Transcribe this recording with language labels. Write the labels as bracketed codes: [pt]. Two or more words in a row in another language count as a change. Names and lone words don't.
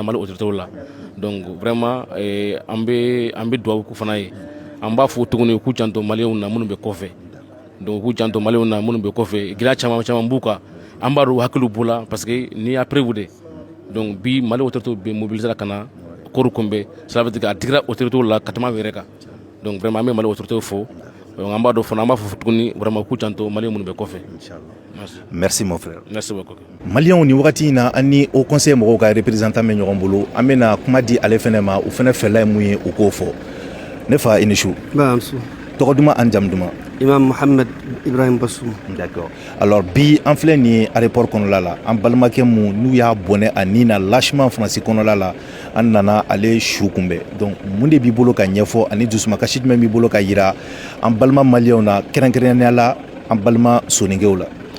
[bm] Mali autorité la [fr] donc vraiment [bm] an bɛ dugawu k'u fana ye an b'a fɔ tuguni k'u janto maliyɛnw na minnu bɛ kɔfɛ donc k'u janto maliyɛnw na minnu bɛ kɔfɛ gɛlɛya caman b'u kan an b'a dɔn hakiliw b'u la parce que n'i y'a preuve de donc bi Mali autorité bɛ mobiliser ka na kɔɔri kunbɛn [fr] cela veut dire [bm] a digira autorité la ka tɛmɛ yɛrɛ kan [fr] donc vraiment [bm] an bɛ Mali autorité fo donc an b'a dɔn fana an b'a fɔ tuguni vraiment k'u janto maliyɛn minnu bɛ kɔfɛ. [fr] Merci mon frère. Merci beaucoup. [bm] Maliyɛnw ni wagati in na an ni Haut Conseil mɔgɔw ka représentant bɛ ɲɔgɔn bolo an bɛna kuma di ale fɛnɛ ma u fɛnɛ fɛla ye mun ye u k'o fɔ ne fa i ni su. Tɔgɔ duman ani jamu duman. Imam Mohamed Ibrahim Bassoum. [fr] D'accord. [bm] Alors bi an filɛ nin ye aéroport kɔnɔla la an balimakɛ mun n'u y'a bɔnɛ a nin na lâchement Faransi kɔnɔla la an nana ale su kunbɛn donc mun de b'i bolo ka ɲɛfɔ ani dusumakasi jumɛn b'i bolo ka yira an balima maliyɛnw na kɛrɛnkɛrɛnnenya la an balima soninkew la.